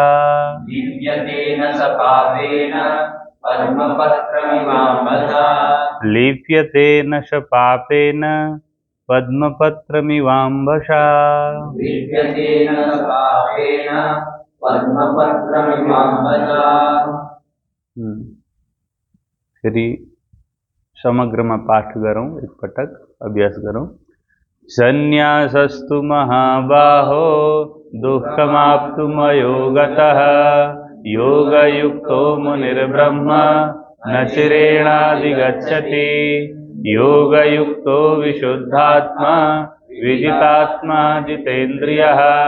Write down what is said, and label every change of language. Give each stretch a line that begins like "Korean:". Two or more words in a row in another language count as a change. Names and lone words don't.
Sanskrit: लिप्यते न च पापेन पद्मपत्रमिवाम्भसा। लिप्यते न च पापेन पद्मपत्रमिवाम्भसा। लिप्यते न च पापेन पद्मपत्रमिवाम्भसा।
Nepali: फेरि समग्रमा पाठ गरौँ, एकपटक अभ्यास गरौँ।
Sanskrit: सन्न्यासस्तु महाबाहो दुःखमाप्तुमयो गतः योगयुक्तो मुनिर्ब्रह्म न चिरेणाधिगच्छति। योगयुक्तो विशुद्धात्मा विजितात्मा जितेन्द्रियः।